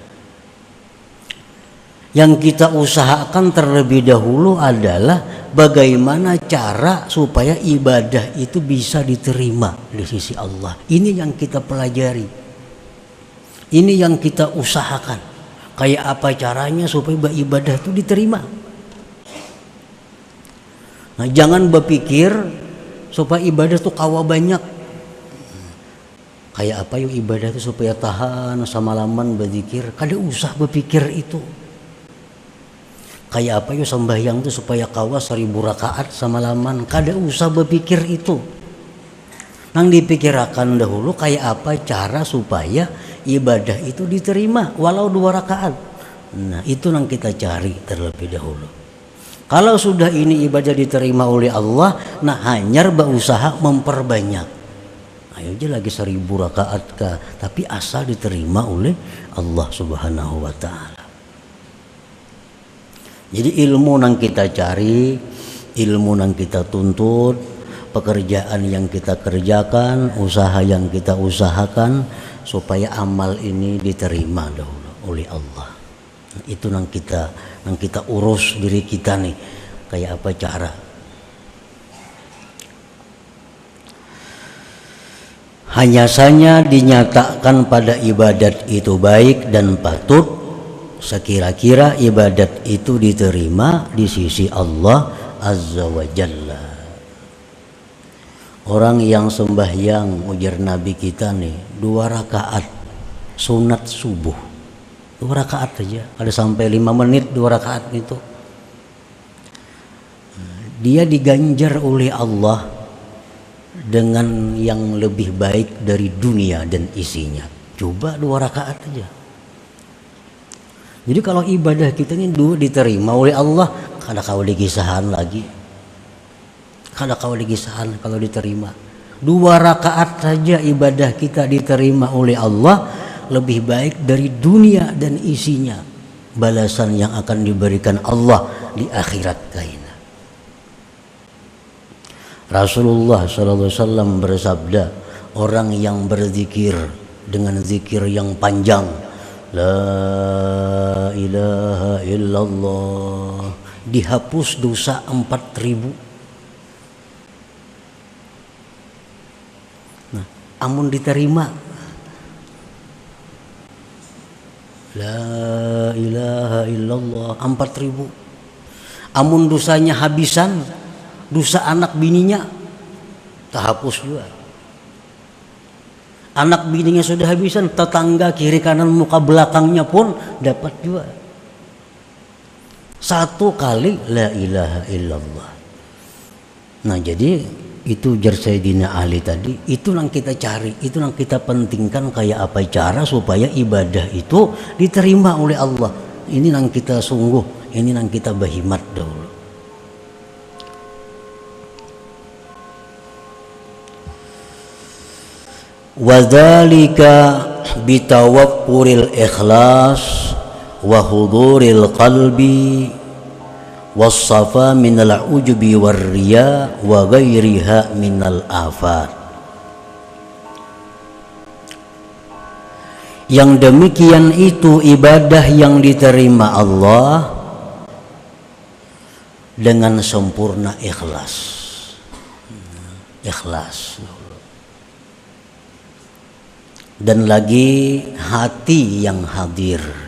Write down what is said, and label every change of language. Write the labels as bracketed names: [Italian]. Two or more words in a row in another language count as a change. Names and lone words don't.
[Indonesian] Yang kita usahakan terlebih dahulu adalah bagaimana cara supaya ibadah itu bisa diterima di sisi Allah. Ini yang kita pelajari, ini yang kita usahakan. [Banjar] Kayak apa caranya supaya ibadah itu diterima. Nah, jangan berpikir supaya ibadah itu kawa banyak. Kayak apa yuk ibadah itu supaya tahan semalaman berzikir, kada usah berpikir itu. Kayak apa yuk sembahyang itu supaya kawa 1000 rakaat semalaman, kada usah berpikir itu. Nang dipikirkan dahulu kayak apa cara supaya ibadah itu diterima walau 2 rakaat. Nah, itu yang kita cari terlebih dahulu. Kalau sudah ini ibadah diterima oleh Allah, nah hanyar berusaha memperbanyak. Ayo aja lagi 1000 rakaat kah, tapi asal diterima oleh Allah [Arabic] سبحانه وتعالى. [Indonesian] Jadi ilmu yang kita cari, ilmu yang kita tuntut, pekerjaan yang kita kerjakan, usaha yang kita usahakan supaya amal ini diterima dahulu oleh Allah. [Banjar] Itu yang kita urus diri kita nih, kayak apa cara. [Indonesian] Hanya saja dinyatakan pada ibadat itu baik dan patut sekira-kira ibadat itu diterima di sisi Allah [Arabic] عز وجل. [Indonesian] Orang yang sembahyang, ujar Nabi kita nih, 2 rakaat sunat subuh, 2 rakaat aja, ada sampai 5 menit 2 rakaat itu. Dia diganjar oleh Allah dengan yang lebih baik dari dunia dan isinya. Coba 2 rakaat aja. [Banjar] Jadi kalau ibadah kita ini diterima oleh Allah, kada kau digisahan lagi. Kada kau digisahan kalau diterima. [Indonesian] 2 rakaat saja ibadah kita diterima oleh Allah, lebih baik dari dunia dan isinya. [Banjar] Balasan yang akan diberikan Allah di akhirat kaina. [Indonesian] Rasulullah SAW bersabda, orang yang berzikir dengan zikir yang panjang, [Arabic] لا إله إلا الله, [Indonesian] dihapus dosa 4.000. [Banjar] Nah, amun diterima [Arabic] لا إله إلا الله [Banjar] 4.000. Amun dosanya habisan, dosa anak bininya terhapus juga. Anak bininya sudah habisan, tetangga kiri kanan muka belakangnya pun dapat juga. 1 kali [Arabic] لا إله إلا الله. [Banjar] Nah, jadi itu jar Sayyidina Ali tadi, itu yang kita cari, itu yang kita pentingkan, kayak apa cara supaya ibadah itu diterima oleh Allah. Ini yang kita sungguh, ini yang kita bahimat dahulu. [Arabic] وذلك بتوفر الإخلاص وحضور القلب والصفاء من العجب والرياء وغيرها من الآفات. [Indonesian] Yang demikian itu ibadah yang diterima Allah dengan sempurna ikhlas. Ikhlas. Dan lagi hati yang hadir.